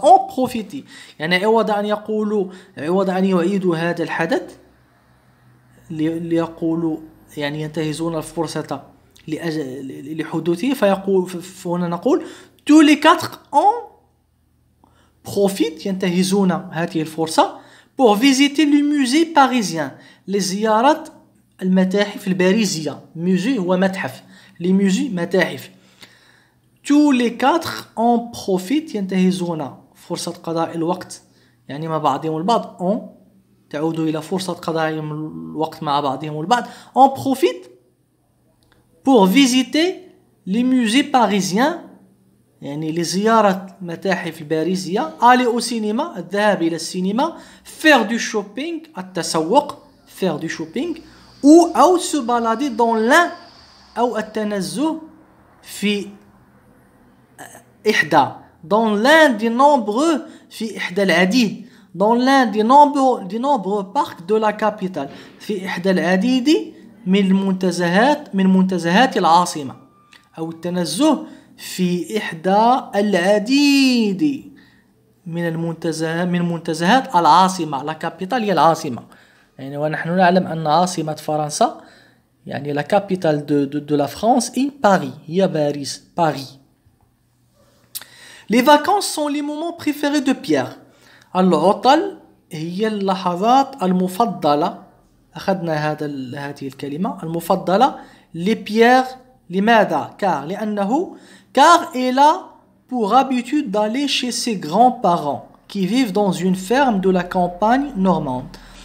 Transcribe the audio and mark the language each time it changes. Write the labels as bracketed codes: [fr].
[fr] en profiter [ar] يعني عوض أن يعيدوا هذا الحدث ليقولوا يعني ينتهزون الفرصة لحدوثه، فهنا نقول [fr] tous les quatre en profitent [ar] ينتهزون هذه الفرصة [fr] pour visiter le musée parisien، [ar] لزيارة المتاحف الباريزية. musée هو متحف، [fr] les musées [ar] متاحف. [fr] tous les quatre en profitent [ar] ينتهزون فرصة قضاء الوقت يعني مع بعضهم البعض. en تعود إلى فرصة قضائهم الوقت مع بعضهم البعض. [fr] en profite pour visiter les musées parisiens [ar] يعني لزيارة متاحف الباريزية. [fr] aller au cinéma [ar] الذهاب إلى السينما. [fr] faire du shopping [ar] التسوق [fr] faire du shopping أو se balader dans l'un [ar] أو التنزه في إحدى [fr] dans l'un des nombreux [ar] في إحدى العديد [fr] dans l'un des nombreux parcs de la capitale [ar] في إحدى العديد من منتزهات العاصمة، أو التنزه في إحدى العديد من منتزهات العاصمة. لا كابيتال هي العاصمة، يعني ونحن نعلم أن عاصمة فرنسا يعني لا كابيتال [fr] de la France est Paris، [ar] هي باريس Paris. [fr] Les vacances sont les moments préférés de Pierre. [ar] العطل هي اللحظات المفضلة، أخذنا هذه الكلمة المفضلة لبيير. لماذا؟ [fr] car il a pour habitude d'aller chez ses grands-parents qui vivent dans une ferme de la campagne normande.